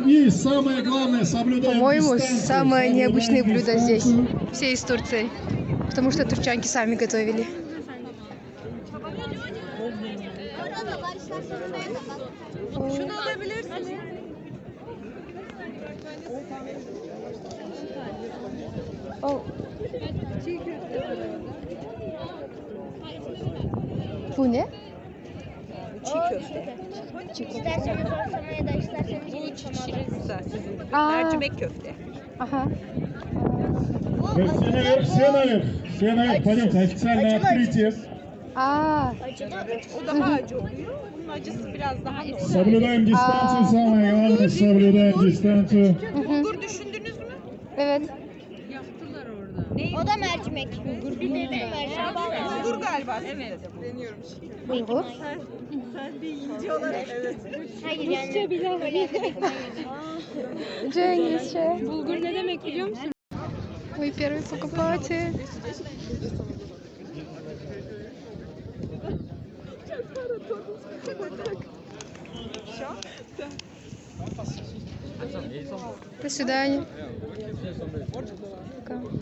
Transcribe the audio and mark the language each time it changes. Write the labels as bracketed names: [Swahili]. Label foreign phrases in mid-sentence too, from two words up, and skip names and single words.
[Russian] И самое главное, соблюдаем По-моему, дистанцию. самые необычные блюда здесь. Все из Турции. Потому что турчанки сами готовили. [Turkish] Şunu alabilirsin. Oh. Bu ne? Çiğ köfte. İsterseniz olsama ya da isterseniz hiç Güzel. Aa. Mercimek köfte. [Russian] Ага. Все наверх, все наверх, пойдемте, официальное открытие. Aa. [Turkish] O daha acı oluyor. Bunun acısı biraz daha normal. Соблюдаем дистанцию, самое главное, соблюдаем дистанцию. Bulgur düşündünüz mü? Evet. O da mercimek. Bir de mercimek. Bulgur galiba. Evet. Deniyorum şimdi. Bulgur. Hayır yani. Cengizce. Bulgur ne demek biliyor musun? [Russian] Вы первый покупатель. До свидания. Пока.